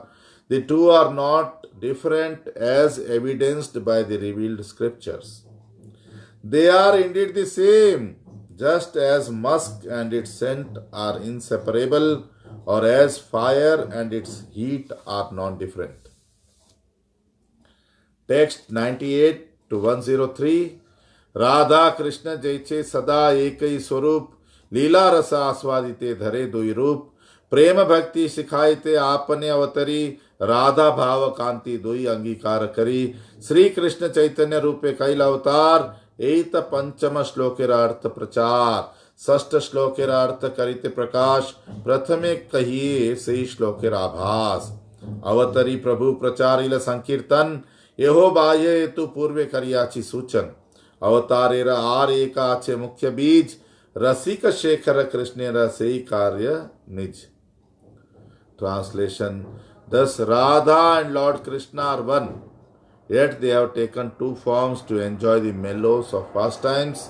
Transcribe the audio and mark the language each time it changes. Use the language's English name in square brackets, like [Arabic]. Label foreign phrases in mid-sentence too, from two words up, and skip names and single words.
[English] The two are not different as evidenced by the revealed scriptures. They are indeed the same, just as musk and its scent are inseparable, or as fire and its heat are non-different. Text 98 to 103. [Bangla] রাধা কৃষ্ণ ঐছে সদা একই স্বরূপ, লীলা রস আস্বাদিতে ধরে দুই রূপ, প্রেম ভক্তি শিখাইতে আপনে অবতরি, রাধা ভাব কান্তি দুই অঙ্গীকার করি। শ্রী কৃষ্ণ চৈতন্য রূপে কৈল অবতার, এত পঞ্চম শ্লোকের অর্থ প্রচার, ষষ্ঠ শ্লোকের অর্থ করিতে প্রকাশ, প্রথমে কহিয়ে সে শ্লোকের আভাস। অবতরি প্রভু প্রচারিল সংকীর্তন, এহো বাহ্য হেতু পূর্বে করিয়াছি সূচন। অবতারের আর এক আছে মুখ্য বীজ, রসিক শেখর কৃষ্ণের সে কার্য নিজ। [English] Translation: Thus Radha and Lord Krishna are one, yet they have taken two forms to enjoy the mellows of pastimes.